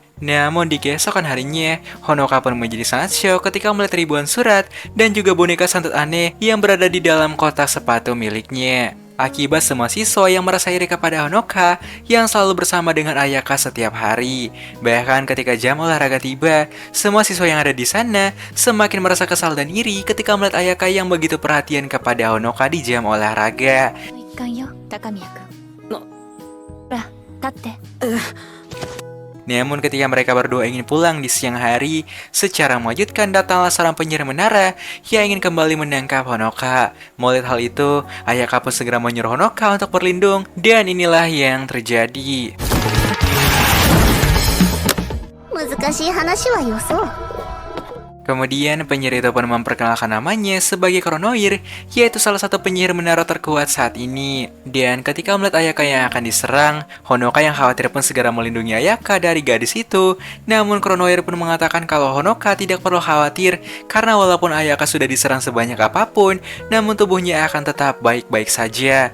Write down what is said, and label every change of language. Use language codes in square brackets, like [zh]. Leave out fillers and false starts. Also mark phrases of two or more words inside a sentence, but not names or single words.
[id] Namun di keesokan harinya, Honoka pun menjadi sangat syok ketika melihat ribuan surat dan juga boneka santet aneh yang berada di dalam kotak sepatu miliknya. Akibat semua siswa yang merasa iri kepada Honoka yang selalu bersama dengan Ayaka setiap hari. Bahkan ketika jam olahraga tiba, semua siswa yang ada di sana semakin merasa kesal dan iri ketika melihat Ayaka yang begitu perhatian kepada Honoka di jam olahraga. [ja] 一貫よ、高宮君。ほら、立って。 [id] Namun ketika mereka berdua ingin pulang di siang hari, secara mengejutkan datanglah seorang penyihir menara yang ingin kembali menangkap Honoka. Melihat hal itu, Ayaka pun segera menyuruh Honoka untuk berlindung, dan inilah yang terjadi. [ja] 難しい話はよそう。 [id] Kemudian penyihir itu pun memperkenalkan namanya sebagai Kronoir, yaitu salah satu penyihir menara terkuat saat ini. Dan ketika melihat Ayaka yang akan diserang, Honoka yang khawatir pun segera melindungi Ayaka dari gadis itu. Namun Kronoir pun mengatakan kalau Honoka tidak perlu khawatir karena walaupun Ayaka sudah diserang sebanyak apapun, namun tubuhnya akan tetap baik-baik saja.